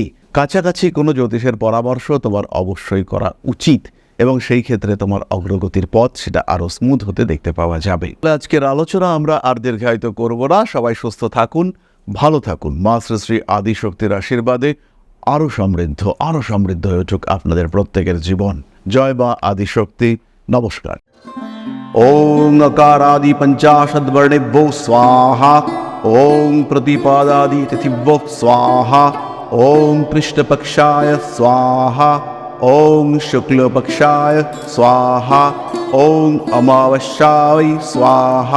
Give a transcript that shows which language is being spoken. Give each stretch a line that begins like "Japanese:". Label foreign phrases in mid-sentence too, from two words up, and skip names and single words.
Bangla: কাছাকাছি কোনো জ্যোতিষের পরামর্শ তোমার অবশ্যই করা উচিত, এবং সেই ক্ষেত্রে তোমার অগ্রগতির পথ সেটা আরও স্মুথ হতে দেখতে পাওয়া যাবে। আজকের আলোচনা আমরা আর দীর্ঘায়িত করব না। সবাই সুস্থ থাকুন, ভালো থাকুন। মা শ্রী শ্রী আদিশক্তির আশীর্বাদে আরও সমৃদ্ধ হয়ে উঠুক আপনাদের প্রত্যেকের জীবন। জয় মা আদিশক্তি। নমস্কার।
Sanskrit: ওং अकारादि पंचाशद्वर्णेभ्यो स्वाहा। ओं प्रतिपादादि तिथिभ्यो स्वाहा। ओं कृष्णपक्षाय स्वाहा। ओं शुक्लपक्षाय स्वाहा। ओं अमावस्याय स्वाहा।